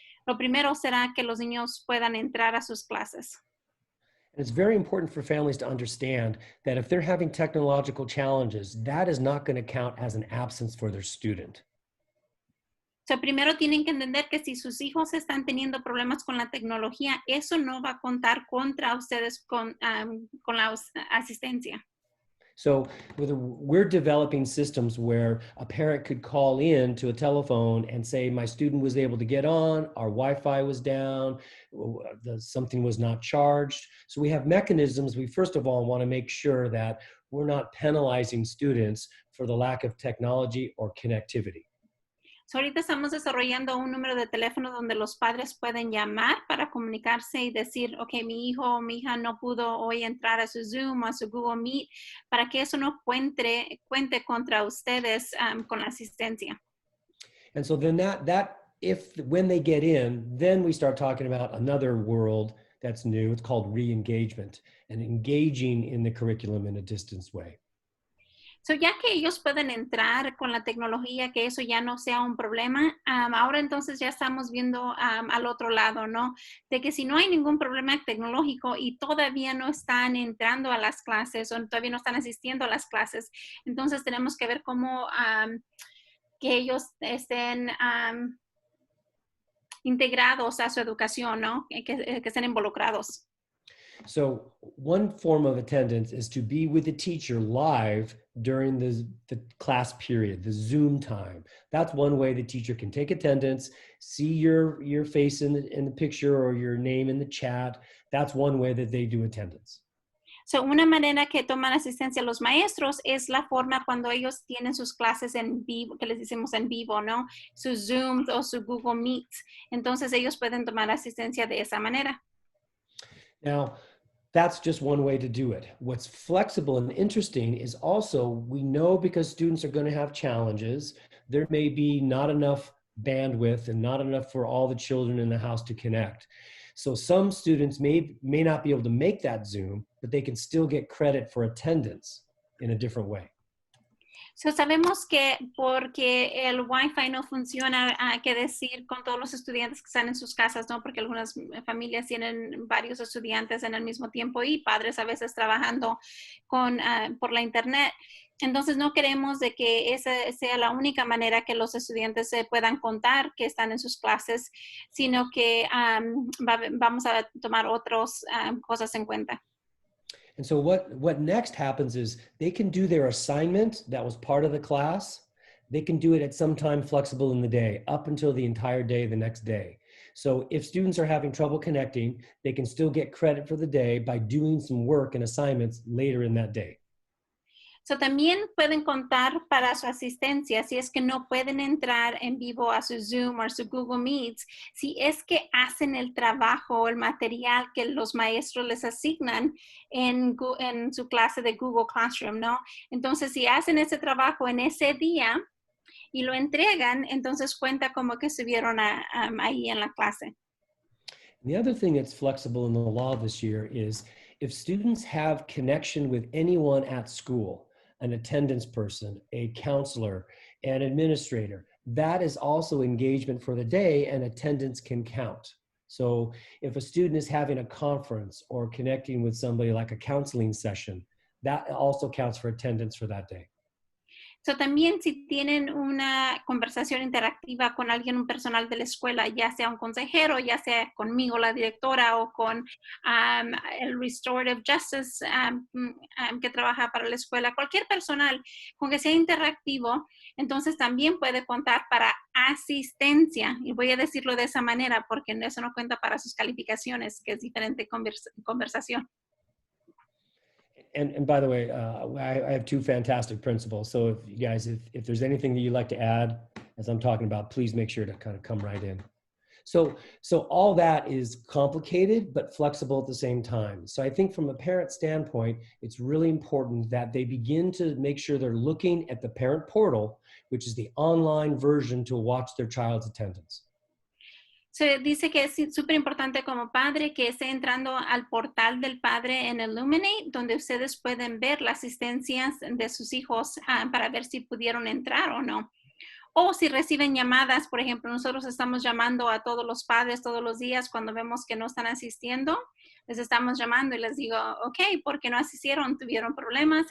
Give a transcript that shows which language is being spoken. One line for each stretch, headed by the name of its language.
Spanish: lo primero será que los niños puedan entrar a sus clases.
English: And it's very important for families to understand that if they're having technological challenges, that is not going to count as an absence for their student.
Spanish: So, primero tienen que entender que si sus hijos están teniendo problemas con la tecnología, eso no va a contar contra ustedes con la asistencia.
English: So we're developing systems where a parent could call in to a telephone and say, my student was able to get on, our Wi-Fi was down, something was not charged. So we have mechanisms. We first of all want to make sure that we're not penalizing students for the lack of technology or connectivity.
Spanish: So, ahorita estamos desarrollando un número de teléfono donde los padres pueden llamar para comunicarse y decir, ok, mi hijo o mi hija no pudo hoy entrar a su Zoom o a su Google Meet, para que eso no cuente contra ustedes con la asistencia.
English: And so then when they get in, then we start talking about another world that's new. It's called re-engagement and engaging in the curriculum in a distance way.
Spanish: So, ya que ellos pueden entrar con la tecnología, que eso ya no sea un problema, ahora entonces ya estamos viendo al otro lado, ¿no? De que si no hay ningún problema tecnológico y todavía no están entrando a las clases o todavía no están asistiendo a las clases, entonces tenemos que ver cómo que ellos estén integrados a su educación, ¿no? Que estén involucrados.
English: So one form of attendance is to be with the teacher live during the class period, the Zoom time. That's one way the teacher can take attendance, see your face in the picture or your name in the chat. That's one way that they do attendance.
Spanish: So, una manera que toman asistencia los maestros es la forma cuando ellos tienen sus clases en vivo, que les decimos en vivo, ¿no? Sus Zooms o su Google Meets. Entonces, ellos pueden tomar asistencia de esa manera.
English: Now, that's just one way to do it. What's flexible and interesting is also, we know because students are going to have challenges, there may be not enough bandwidth and not enough for all the children in the house to connect. So some students may not be able to make that Zoom, but they can still get credit for attendance in a different way.
Spanish: So, sabemos que porque el Wi-Fi no funciona, hay que decir con todos los estudiantes que están en sus casas, ¿no? Porque algunas familias tienen varios estudiantes en el mismo tiempo y padres a veces trabajando por la internet. Entonces, no queremos de que esa sea la única manera que los estudiantes se puedan contar que están en sus clases, sino que vamos a tomar otras cosas en cuenta.
English: And so what next happens is they can do their assignment that was part of the class. They can do it at some time flexible in the day, up until the entire day the next day. So if students are having trouble connecting, they can still get credit for the day by doing some work and assignments later in that day.
Spanish: So, también pueden contar para su asistencia si es que no pueden entrar en vivo a su Zoom o su Google Meets, si es que hacen el trabajo o el material que los maestros les asignan en su clase de Google Classroom, ¿no? Entonces, si hacen ese trabajo en ese día y lo entregan, entonces cuenta como que estuvieron ahí en la clase.
English: The other thing that's flexible in the law this year is if students have connection with anyone at school, an attendance person, a counselor, an administrator, that is also engagement for the day and attendance can count. So if a student is having a conference or connecting with somebody like a counseling session, that also counts for attendance for that day.
Spanish: So, también si tienen una conversación interactiva con alguien, un personal de la escuela, ya sea un consejero, ya sea conmigo, la directora, o con el Restorative Justice que trabaja para la escuela, cualquier personal con que sea interactivo, entonces también puede contar para asistencia. Y voy a decirlo de esa manera porque eso no cuenta para sus calificaciones, que es diferente conversación.
English: And by the way, I have two fantastic principals. So if you guys, if there's anything that you'd like to add as I'm talking about, please make sure to kind of come right in. So all that is complicated, but flexible at the same time. So I think from a parent standpoint, it's really important that they begin to make sure they're looking at the parent portal, which is the online version to watch their child's attendance.
Spanish: Se dice que es súper importante como padre que esté entrando al portal del padre en Illuminate, donde ustedes pueden ver las asistencias de sus hijos para ver si pudieron entrar o no. O si reciben llamadas, por ejemplo, nosotros estamos llamando a todos los padres todos los días cuando vemos que no están asistiendo, les estamos llamando y les digo, ok, ¿por qué no asistieron? ¿Tuvieron problemas?